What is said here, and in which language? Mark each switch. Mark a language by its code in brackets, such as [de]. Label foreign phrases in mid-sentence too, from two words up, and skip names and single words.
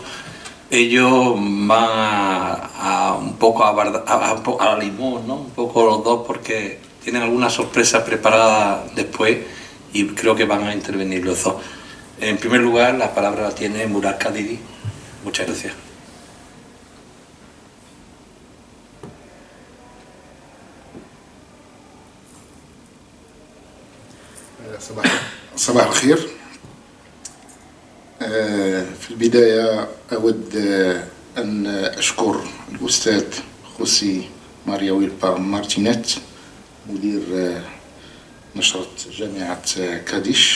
[es] Ellos van un poco a limón, ¿no? Un poco los dos, porque tienen alguna sorpresa preparada después y creo que van a intervenir los dos. En primer lugar, la palabra la tiene Murad el-Qadiri. Muchas gracias. [ar] صباح الخير. في البداية أود أن أشكر الأستاذ خوسي ماريا ويلبا مارتينيت مدير نشرة جامعة كاديش.